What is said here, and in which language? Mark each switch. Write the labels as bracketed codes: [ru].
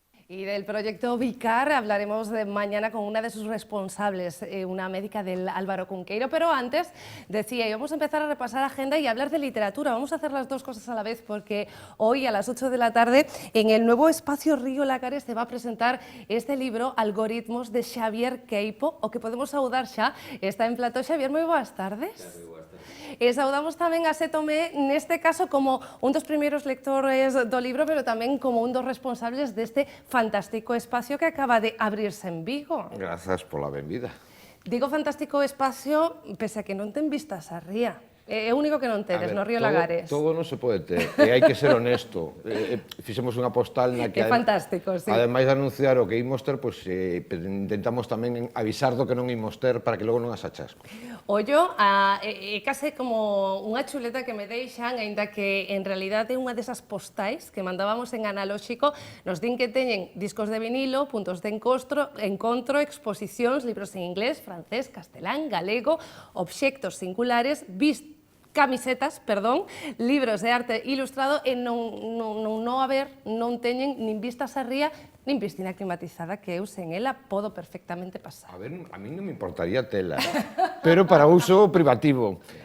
[es] Y del proyecto Vicar hablaremos mañana con una de sus responsables, una médica del Álvaro Cunqueiro, pero antes decía, íbamos a empezar a repasar agenda y hablar de literatura. Vamos a hacer las dos cosas a la vez porque hoy a las 8 de la tarde en el nuevo espacio Río Lagares se va a presentar este libro Algoritmos de Xavier Queipo, [gl] o que podemos saudar xa, está en plató. Xavier, moi boas tardes. Saudamos tamén a Xe Tomé, neste caso como un dos primeiros lectores do libro, pero tamén como un dos responsables deste fantástico espacio que acaba de abrirse en Vigo. Grazas pola benvida. Digo fantástico espacio, pese a que non ten vistas a ría. É o único que non tedes no Río Lagares. Todo non se pode ter, e hai que ser honesto. Fixemos unha postal na que... É fantástico, sí. Ademais de anunciar o que imos ter, intentamos tamén avisar do que non imos ter para que logo non as achasco. Ollo, é case como unha chuleta que me deixan, aínda que en realidad é unha desas postais que mandábamos en analóxico, nos din que teñen discos de vinilo, puntos de encontro, exposicións, libros en inglés, francés, castelán, galego, obxectos singulares, camisetas, perdón, libros de arte ilustrado e non teñen nin vistas a ría nin piscina climatizada, que eu sen ela podo perfectamente pasar. A ver, a mí non me importaría tela, pero para uso privativo.